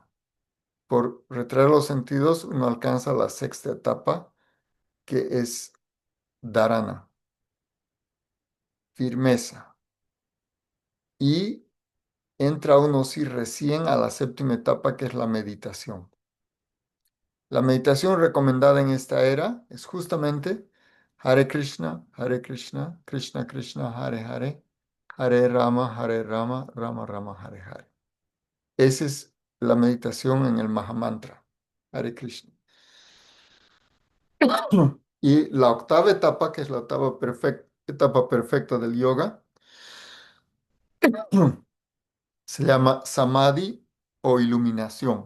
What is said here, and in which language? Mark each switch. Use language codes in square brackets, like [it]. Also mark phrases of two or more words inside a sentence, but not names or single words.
[es] Por retraer los sentidos, uno alcanza la sexta etapa, que es dharana, firmeza. Y entra uno sí recién a la séptima etapa, que es la meditación. La meditación recomendada en esta era es justamente [sa] Hare Krishna, Krishna Krishna, Hare Hare, Hare Rama, Rama Rama, Hare Hare. [es] Esa es la meditación en el Mahamantra, [sa] Hare Krishna. [es] Y la octava etapa, que es la etapa perfecta del yoga, se llama Samadhi o iluminación.